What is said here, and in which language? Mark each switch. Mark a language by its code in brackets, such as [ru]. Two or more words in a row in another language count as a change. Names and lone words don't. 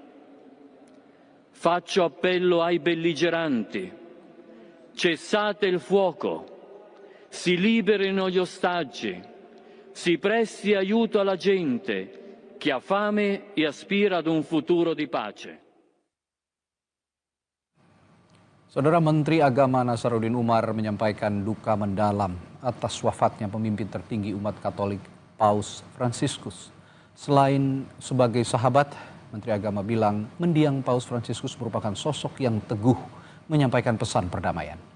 [it] Faccio appello ai belligeranti: cessate il fuoco, si liberino gli ostaggi, si presti aiuto alla gente che ha fame e aspira ad un futuro di pace. [id] Saudara Menteri Agama Nasaruddin Umar menyampaikan duka mendalam atas wafatnya pemimpin tertinggi umat Katolik Paus Fransiskus. Selain sebagai sahabat, Menteri Agama bilang mendiang Paus Fransiskus merupakan sosok yang teguh menyampaikan pesan perdamaian.